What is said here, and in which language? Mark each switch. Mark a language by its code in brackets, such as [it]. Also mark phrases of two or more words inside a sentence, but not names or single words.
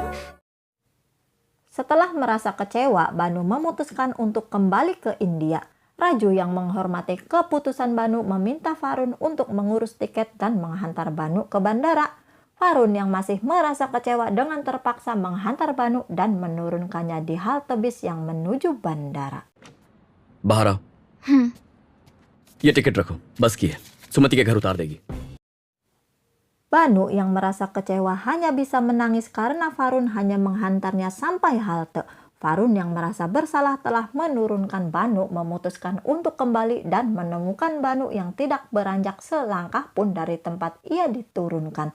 [id] Setelah merasa kecewa, Banu memutuskan untuk kembali ke India. Raju yang menghormati keputusan Banu meminta Farun untuk mengurus tiket dan menghantar Banu ke bandara. Farun yang masih merasa kecewa dengan terpaksa menghantar Banu dan menurunkannya di halte bis yang menuju bandara. [hi] बाहर आओ। ये टिकट रखो, बस की है। सुमति के घर उतार देगी। [id] Banu yang merasa kecewa hanya bisa menangis karena Farun hanya menghantarnya sampai halte. Farun yang merasa bersalah telah menurunkan Banu memutuskan untuk kembali dan menemukan Banu yang tidak beranjak selangkah pun dari tempat ia diturunkan.